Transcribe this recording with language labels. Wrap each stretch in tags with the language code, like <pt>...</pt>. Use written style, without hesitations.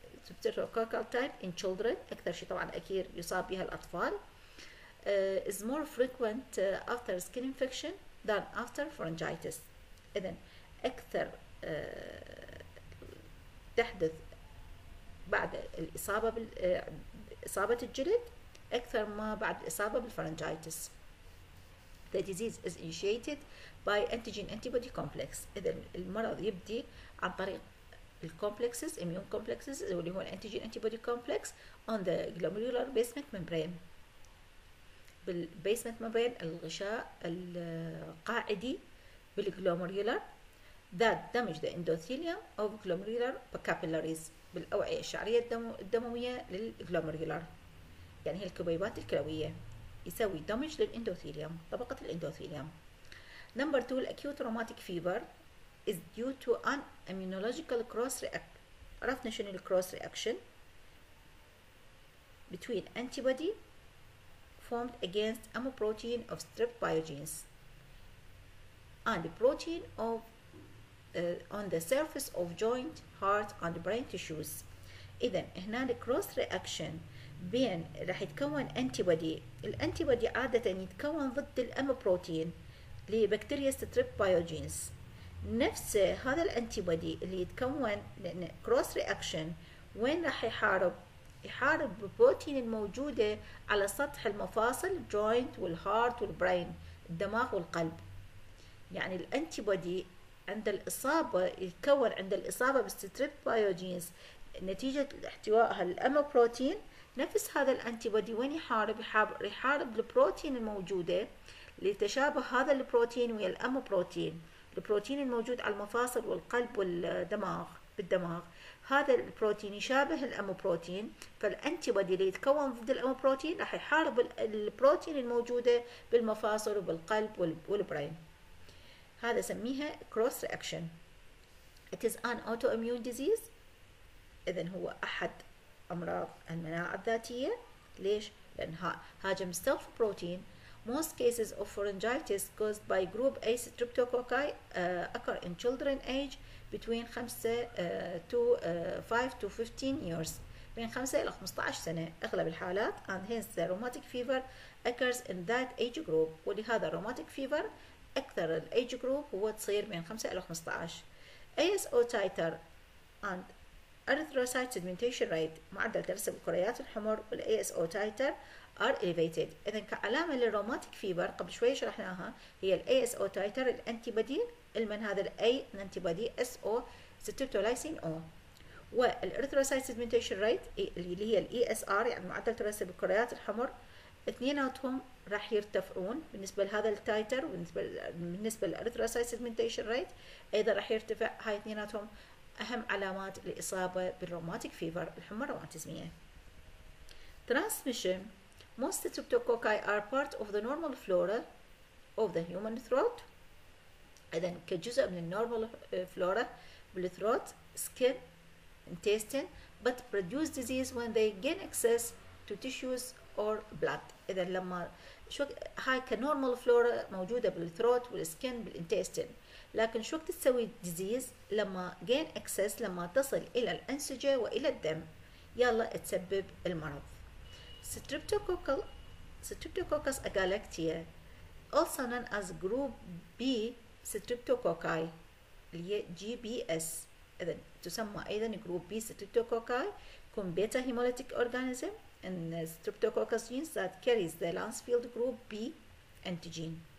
<en>streptococcal type in children،</en> <ar>أكثر شيء طبعا أكيد يصاب بها الأطفال.</ar> <en>is more frequent after skin infection than after pharyngitis.</en> <ar>إذن أكثر تحدث بعد الإصابة إصابة الجلد أكثر ما بعد الإصابة بالفرنجايتس.</ar> <en>The disease is initiated by antigen antibody complex.</en> <ar>إذا المرض يبدي عن طريق الكومبلكسز</ar> <en>immune complexes</en> <ar>اللي هو الانتيجين</ar> <en>antibody complex on the glomerular basement membrane.</en> <ar>بالبيسمنت membrane الغشاء القاعدي بالجلوميرولار</ar> <en>that damage the endothelium of glomerular capillaries</en> <ar>بالأوعية الشعرية الدموية للجلوميرولار، يعني هي الكبيبات الكلوية، يسوي damage للإندوثيليوم طبقة الإندوثيليوم.</ar> <en>number 2 acute rheumatic fever is due to an immunological cross reaction.</en> <ar>عرفنا شنو الكروس</ar> <en>reaction between antibody formed against a protein of strep biogenes. and protein of on the surface of joint, heart and brain tissues.</en> <ar>إذا هنا cross reaction بين راح يتكون انتي الانتي عادة يتكون ضد الام بروتين لبكتيريا ستريب بايوجينز. نفس هذا الانتي اللي يتكون لان كروس رياكشن وين راح يحارب البروتين الموجودة على سطح المفاصل الجوينت والهارت والبرين الدماغ والقلب. يعني الانتي عند الإصابة يتكون عند الإصابة بالستريب بايوجينز نتيجة احتوائها الأما بروتين. نفس هذا الانتي وين يحارب البروتين الموجودة لتشابه هذا البروتين ويا الأما البروتين الموجود على المفاصل والقلب والدماغ بالدماغ. هذا البروتين يشابه الأما بروتين، فالانتي اللي يتكون ضد الأما بروتين راح يحارب البروتين الموجودة بالمفاصل وبالقلب والبرين. هذا سميها cross reaction.</ar> <en>It is an autoimmune disease.</en> <ar>إذن هو أحد أمراض المناعة الذاتية. ليش؟ لأن هاجم self protein.</ar> <en>Most cases of pharyngitis caused by group A streptococci occur in children age between 5 to 15 years.</en> <ar>بين 5 إلى 15 سنة أغلب الحالات.</ar> <en>And hence the rheumatic fever occurs in that age group.</en> <ar>ولهذا rheumatic fever أكثر الأيج جروب هو تصير بين 5 إلى 15.</ar> <en>ASO titer and erythrocyte sedimentation rate</en> <ar>معدل ترسب الكريات الحمر</ar> <en>والASO titer are elevated.</en> <ar>إذا كعلامة للروماتيك فيبر قبل شوي شرحناها هي الASO titer الأنتيبودي المن هذا الأي الأنتيبودي SO ستريبتولايسين O، والإريثروسايت سيدمنتيشن ريت اللي هي الESR يعني معدل ترسب الكريات الحمر. اثنيناتهم راح يرتفعون بالنسبة لهذا التايتر بالنسبة للإريثروسايت سيدمنتيشن ريت أيضا راح يرتفع. هاي اثنيناتهم أهم علامات الإصابة بالروماتيك فيفر الحمى الروماتيزمية.</ar> <en>Transmission. Most streptococci are part of the normal flora of the human throat.</en> <ar>إذن كجزء من النورمال فلورا بالثروت</ar> <en>skin intestine but produce disease when they gain access to tissues or blood.</en> <ar>إذا لما هاي كنورمال فلورا موجودة بالثروت والسكن بالانتستين، لكن شو وقت تسوي ديزيز؟ لما gain access لما تصل إلى الأنسجة وإلى الدم يلا تسبب المرض.</ar> <en>Streptococcus agalactiae also known as group B streptococci</en> <ar>اللي هي</ar> <en>GBS.</en> <ar>إذا تسمى أيضا جروب</ar> <en>B streptococci</en> <ar>يكون بيتا هيموليتيك أورجانيزم</ar> <en>and streptococcus genes that carries the Lancefield group B antigen.</en>